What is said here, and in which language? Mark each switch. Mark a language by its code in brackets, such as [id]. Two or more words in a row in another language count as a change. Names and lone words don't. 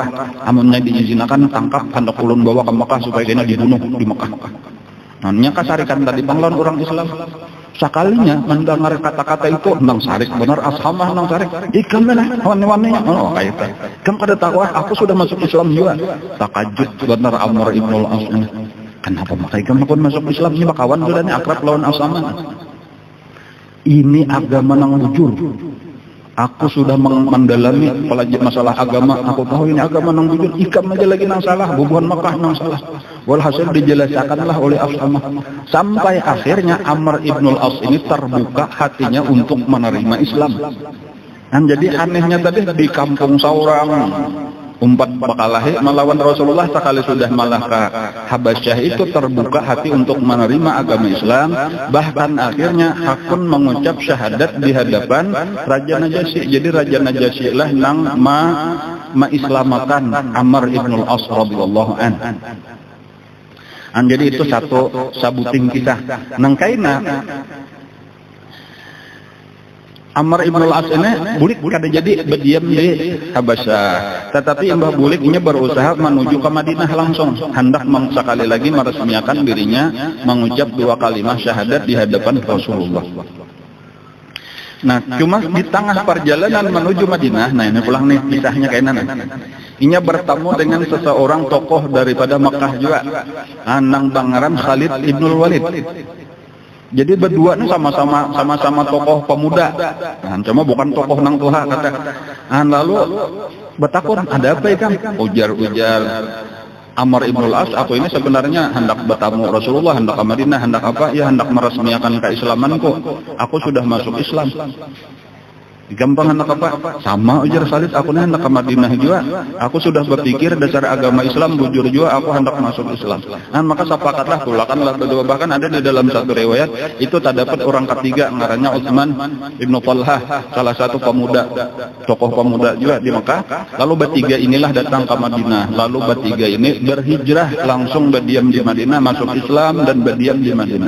[bjn] Amunnya diizinakan tangkap, hendak ulun bawa ke Mekah supaya kena dibunuh di Mekah. Nah, kasarikan tadi panglawan orang Islam. Sekalinya mendengar kata-kata itu, nang sarik benar ashamah nang sarik. Ikam mana wan-wannya? Oh, kayak itu. Kamu kada tahu aku sudah masuk Islam juga. Takajud benar Amr ibn al-As. Kenapa makanya kamu pun masuk Islam? Ini kawan sudah nih akrab lawan ashamah. Ini agama nang bujur. Aku sudah mendalami pelajari masalah agama. Aku tahu ini agama nang bujur. Ikam aja lagi nang salah. Bubuhan Makkah nang salah. Walhasil dijelaskanlah oleh Ashamah. Sampai akhirnya Amr ibn al-As ini terbuka hatinya untuk menerima Islam. Dan jadi anehnya tadi di kampung saurang umpat bakalahi melawan Rasulullah sekali sudah malah ke Habasyah itu terbuka hati untuk menerima agama Islam. Bahkan akhirnya Hakun mengucap syahadat di hadapan Raja Najasyi. Jadi Raja Najasyi lah nang islamakan Amr ibn al-As [ar] radhiyallahu an. [bjn] Jadi itu satu sabuting kisah nang kaina Amr ibn al-As ini bulik kada jadi berdiam di Habasyah, tetapi Mbah Bulik ini berusaha menuju ke Madinah langsung, hendak sekali lagi meresmikan dirinya mengucap 2 kalimat syahadat di hadapan Rasulullah. Nah, cuma di tengah perjalanan menuju Madinah, nah ini pulang nih kisahnya kayak mana. Inya bertemu dengan seseorang tokoh daripada Makkah juga, Anang Bangaran Khalid ibnul Walid. Jadi berdua nih sama-sama tokoh pemuda. Nah, cuma bukan tokoh nang tuha kata. Lalu betakun ada apa ya Kang? Ujar Amr ibn al-As, aku ini sebenarnya hendak bertamu Rasulullah, hendak ke Madinah, hendak apa? Ya hendak meresmikan keislamanku. Aku sudah masuk Islam. Gampang hendak apa? Sama ujar Khalid, aku ini hendak ke Madinah juga. Aku sudah berpikir dasar agama Islam, bujur juga aku hendak masuk Islam. Nah, maka sepakatlah tulakanlah berdua. Bahkan ada di dalam satu riwayat itu terdapat orang ketiga ngarannya Utsman ibnu Talhah, salah satu pemuda, tokoh pemuda juga di Mekah. Lalu bertiga inilah datang ke Madinah. Lalu bertiga ini berhijrah langsung berdiam di Madinah, masuk Islam dan berdiam di Madinah.